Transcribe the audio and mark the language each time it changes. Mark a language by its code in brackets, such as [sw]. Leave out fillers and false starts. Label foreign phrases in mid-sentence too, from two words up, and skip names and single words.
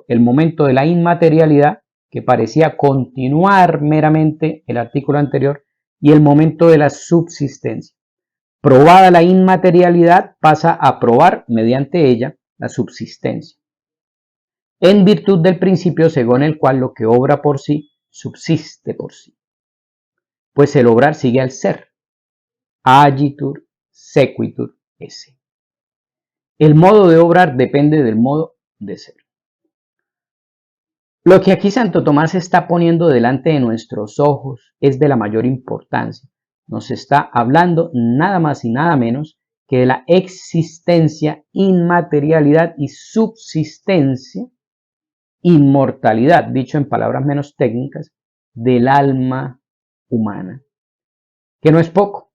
[es] El momento de la inmaterialidad, que parecía continuar meramente el artículo anterior, y el momento de la subsistencia. Probada la inmaterialidad, pasa a probar mediante ella la subsistencia, en virtud del principio según el cual lo que obra por sí, subsiste por sí. Pues el obrar sigue al ser. [la] Agitur sequitur esse. [es] El modo de obrar depende del modo de ser. Lo que aquí Santo Tomás está poniendo delante de nuestros ojos es de la mayor importancia. Nos está hablando nada más y nada menos que de la existencia, inmaterialidad y subsistencia, inmortalidad, dicho en palabras menos técnicas, del alma humana, que no es poco.